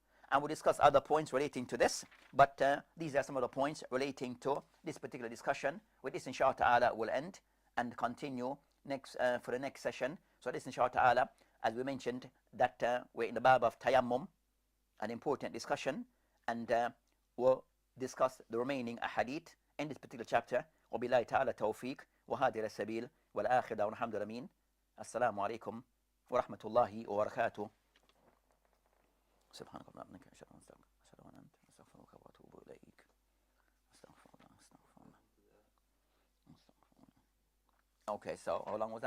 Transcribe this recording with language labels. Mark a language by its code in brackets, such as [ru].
[en] And we'll discuss other points relating to this, but these are some of the points relating to this particular discussion. With this, inshallah ta'ala, will end and continue next for the next session. So this, inshallah ta'ala, as we mentioned, that we're in the bab of tayammum, an important discussion, and we'll discuss the remaining ahadith in this particular chapter. [ar] وبالله تعالى توفيق وهذه السبيل والآخر دعوانا الحمد لله آمين. السلام عليكم ورحمة الله وبركاته. سبحانك اللهم وبحمدك أشهد أن لا إله إلا أنت أستغفرك وأتوب إليك. أستغفر الله. [en] Okay, so how long was that?